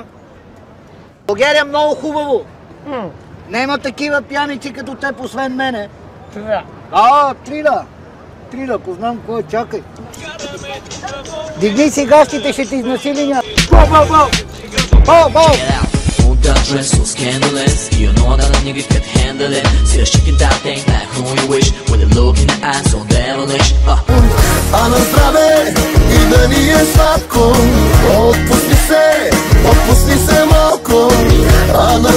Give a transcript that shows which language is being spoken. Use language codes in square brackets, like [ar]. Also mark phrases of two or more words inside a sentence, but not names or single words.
[bg] България е много хубаво. Нема такива пияници като теб, освен мене. Три да, ако знам кой, чакай. Дигни си гащите, ще те изнасили ня... Бау! [en] That dress so scandalous, you know that a nigga can't handle it. See her shaking that thing like who you wish, with a look in the eyes so devilish. [bg] А на здраве и да ни е сладко, отпусти се малко.